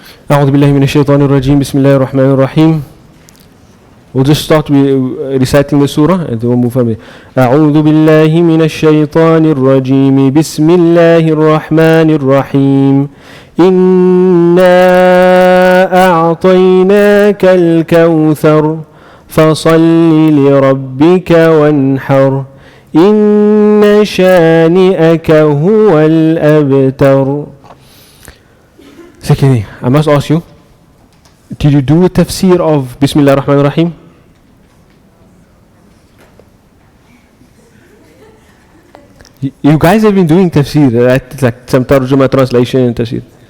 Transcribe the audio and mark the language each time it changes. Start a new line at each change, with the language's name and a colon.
Arabic: أعوذ بالله من الشيطان الرجيم بسم الله الرحمن الرحيم.
English: We'll just start with reciting the surah and then we'll move from there.
Arabic: أعوذ بالله من الشيطان الرجيم بسم الله الرحمن الرحيم. إنا أعطيناك الكوثر فصل لربك وانحر إن شانئك هو الأبتر.
English: Secondly, I must ask you, did you do a tafsir of Bismillah ar-Rahman ar-Rahim? You guys have been doing tafsir, right? It's like some tarjuma translation and tafsir.